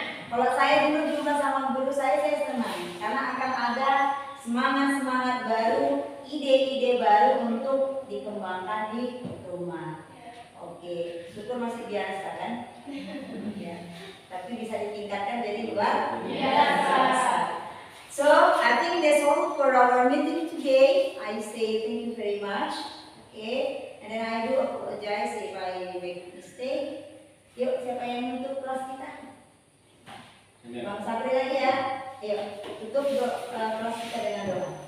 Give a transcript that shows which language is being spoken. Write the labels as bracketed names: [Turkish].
[Indonesian] Kalau saya dulu jumpa sama guru saya senang karena akan ada semangat baru, ide-ide baru untuk dikembangkan di rumah. Oke, syukur masih biasa kan? Ya. Tapi bisa ditingkatkan jadi luar biasa. [English] So I think that's all for our meeting today. I say thank you very much. Okay, and then I do apologize if I make mistake. [Indonesian] Yuk, siapa yang nutup kelas kita? Bang Sabri lagi ya. Yuk, tutup kelas kita dengan doa.